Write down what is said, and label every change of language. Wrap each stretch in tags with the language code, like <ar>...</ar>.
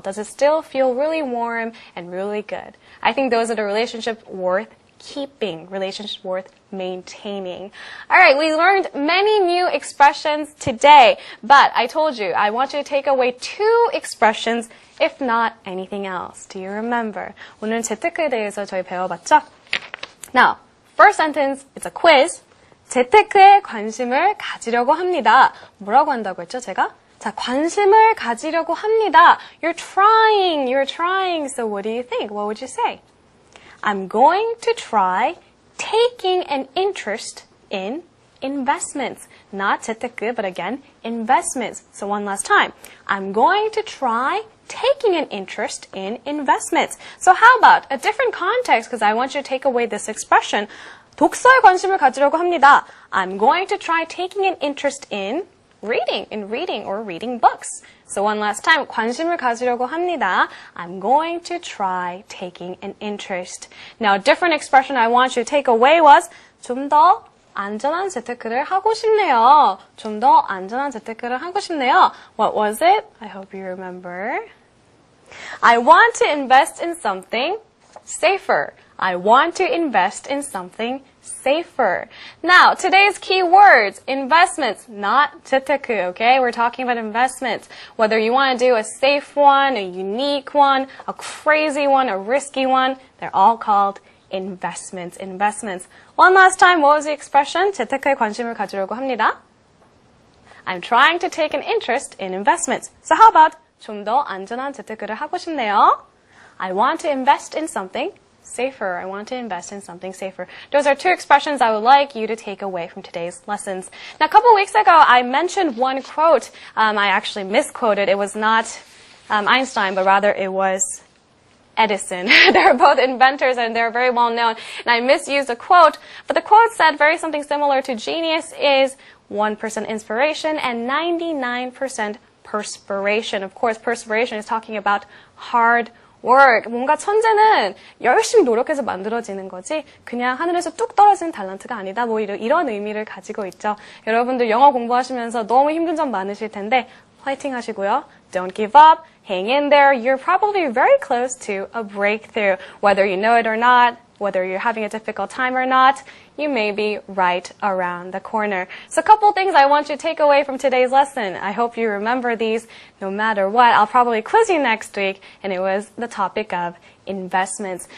<en>Does it still feel really warm and really good? I think those are the relationships worth keeping, relationships worth maintaining. All right, we learned many new expressions today, but I told you, I want you to take away 2 expressions, if not anything else. Do you remember?</en> <ko>오늘은 재테크에 대해서 저희 배워봤죠?</ko> <en>Now, first sentence, it's a quiz.</en> <ko>재테크에 관심을 가지려고 합니다. 뭐라고 한다고 했죠, 제가? 자, 관심을 가지려고 합니다.</ko> <en>You're trying. So what do you think? What would you say? I'm going to try taking an interest in investments. Not 재테크, but again, investments. So one last time. I'm going to try taking an interest in investments. So how about a different context, because I want you to take away this expression.</en> <ko>독서에 관심을 가지려고 합니다.</ko> <en>I'm going to try taking an interest in reading or reading books. So one last time,</en> <ko>관심을 가지려고 합니다.</ko> <en>I'm going to try taking an interest. Now, a different expression I want you to take away was</en> <ko>좀 더 안전한 재테크를 하고 싶네요. 좀 더 안전한 재테크를 하고 싶네요.</ko> <en>What was it? I hope you remember. I want to invest in something safer. I want to invest in something safer. Now, today's key words, investments, not 재테크, okay? We're talking about investments. Whether you want to do a safe one, a unique one, a crazy one, a risky one, they're all called investments. One last time, what was the expression?</en> <ko>재테크에 관심을 가지려고 합니다.</ko> <en>I'm trying to take an interest in investments. So how about</en> <ko>좀 더 안전한 재테크를 하고 싶네요.</ko> <en>I want to invest in something safer. I want to invest in something safer. Those are 2 expressions I would like you to take away from today's lessons. Now, a couple weeks ago, I mentioned one quote. I actually misquoted. It was not Einstein, but rather it was Edison. They're both inventors and they're very well known. And I misused a quote, but the quote said something similar to genius is 1% inspiration and 99% perspiration. Of course, perspiration is talking about hard work.</en> <ko>뭔가 천재는 열심히 노력해서 만들어지는 거지 그냥 하늘에서 뚝 떨어지는 탤런트가 아니다. 뭐 이런 의미를 가지고 있죠. 여러분들 영어 공부하시면서 너무 힘든 점 많으실 텐데 화이팅 하시고요.</ko> <en>Don't give up. Hang in there. You're probably very close to a breakthrough. Whether you know it or not, whether you're having a difficult time or not, you may be right around the corner. So a couple things I want you to take away from today's lesson. I hope you remember these no matter what. I'll probably quiz you next week, and it was the topic of investments.</en>